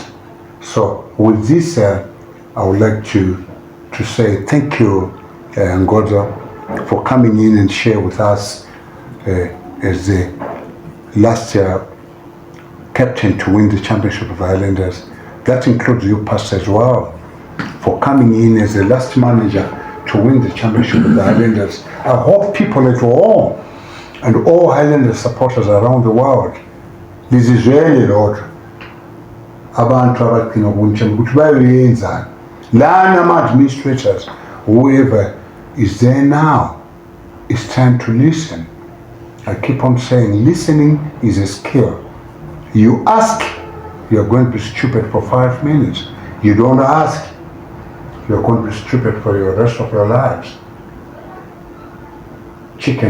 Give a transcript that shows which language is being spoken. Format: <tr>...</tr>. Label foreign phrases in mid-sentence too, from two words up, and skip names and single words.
<en>So with this, I would like to say thank you, Ngodzo, for coming in and share with us as the last captain to win the championship of the Highlanders. That includes you, Pastor, as well, for coming in as the last manager to win the championship of the Highlanders. I hope people at home and all Highlanders supporters around the world, this is really, Lord,</en> <nd>abantu abadinga ubunjani ukuthi bayoyenza lana ama-administrators,</nd> <en>whoever is there now, it's time to listen. I keep on saying listening is a skill. You ask, you're going to be stupid for 5 minutes. You don't ask, you're going to be stupid for the rest of your lives.</en>